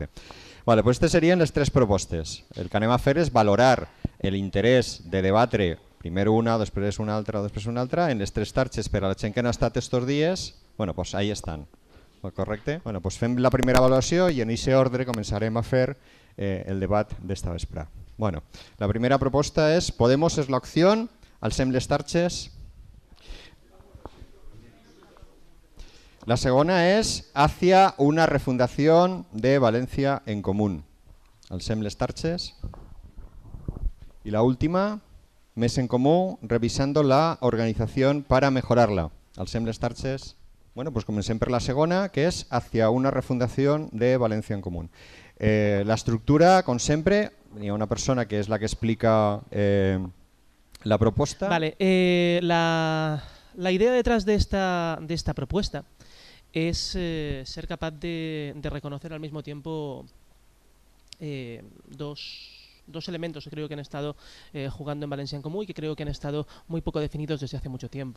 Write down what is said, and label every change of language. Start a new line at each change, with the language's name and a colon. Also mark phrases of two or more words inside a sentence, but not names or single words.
Spanish: Vale, pues
Catalan: aquestes serien les tres propostes. El que anem a fer és valorar l'interès de debatre, primer una, després una altra, després una altra, en les tres xarxes per a la gent que no ha estat estos dies,
Spanish: bueno, pues ahí
Catalan: estan, correcte?
Spanish: Bueno, pues
Catalan: fem la primera avaluació i en aquest ordre començarem a fer el debat d'esta vesprada. Bueno, la primera proposta és Podemos és l'opció, alcem les xarxes. La segona és Hacia una refundación de Valencia en Común. Alcem les xarxes. I la última, Més en Comú,
Spanish: revisando la organización para mejorarla.
Catalan: Alcem les xarxes.
Spanish: Bueno, pues
Catalan: comencem per la segona, que és Hacia una refundación de Valencia en Común.
Spanish: La estructura,
Catalan: com sempre, hi ha una persona que és la que explica la propuesta.
Spanish: Vale, la idea detrás de esta propuesta es ser capaz de reconocer al mismo tiempo dos elementos que creo que han estado jugando en Valencia en Común y que creo que han estado muy poco definidos desde hace mucho tiempo.